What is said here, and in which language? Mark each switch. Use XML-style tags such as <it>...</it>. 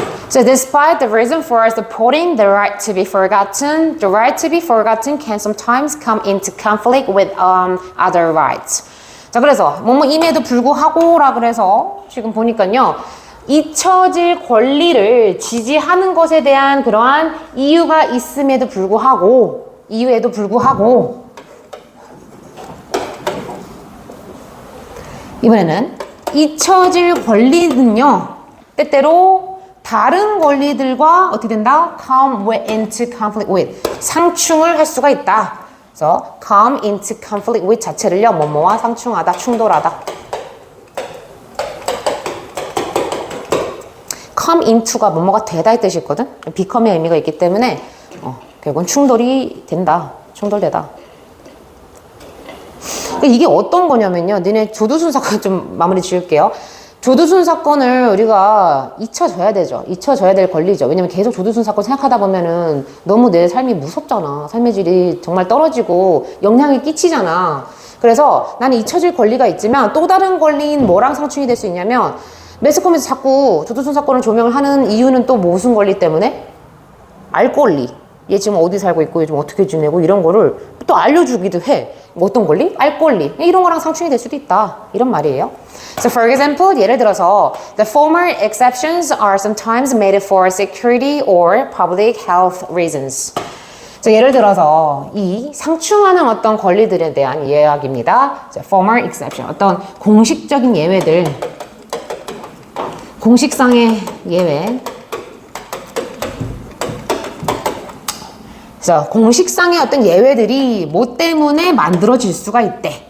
<en>So despite the reason for supporting the right to be forgotten, the right to be forgotten can sometimes come into conflict with other rights.</en> <ko>자, 그래서 뭐뭐임에도 불구하고라 그래서 지금 보니까요. 잊혀질 권리를 지지하는 것에 대한 그러한 이유가 있음에도 불구하고 이유에도 불구하고 이번에는 잊혀질 권리는요. 때때로 다른 권리들과 어떻게 된다?</ko> <en>come into conflict with</en> <ko>상충을 할 수가 있다. 그래서</ko> <en>come into conflict with</en> <ko>자체를요. 뭐뭐와 상충하다, 충돌하다. come into가 뭐뭐가 되다 이 뜻이 있거든. become의 의미가 있기 때문에 결국은 충돌이 된다. 충돌되다. 이게 어떤 거냐면요. 니네 조두순 사건 좀 마무리 지을게요. 조두순 사건을 우리가 잊혀져야 되죠. 잊혀져야 될 권리죠. 왜냐면 계속 조두순 사건 생각하다 보면은 너무 내 삶이 무섭잖아. 삶의 질이 정말 떨어지고 영향이 끼치잖아. 그래서 나는 잊혀질 권리가 있지만 또 다른 권리인 뭐랑 상충이 될 수 있냐면 매스컴에서 자꾸 조두순 사건을 조명을 하는 이유는 또 무슨 권리 때문에? 알 권리. 얘 지금 어디 살고 있고 요즘 어떻게 지내고 이런 거를 또 알려주기도 해. 어떤 권리? 알 권리. 이런 거랑 상충이 될 수도 있다. 이런 말이에요.</ko> <en>So for example,</en> <ko>예를 들어서</ko> <en>the former exceptions are sometimes made for security or public health reasons.</en> <ko>자, 예를 들어서 이 상충하는 어떤 권리들에 대한 이야기입니다. 자, former exception. 어떤 공식적인 예외들. 공식상의 예외. 그래서 공식상의 어떤 예외들이 뭐 때문에 만들어질 수가 있대.</ko>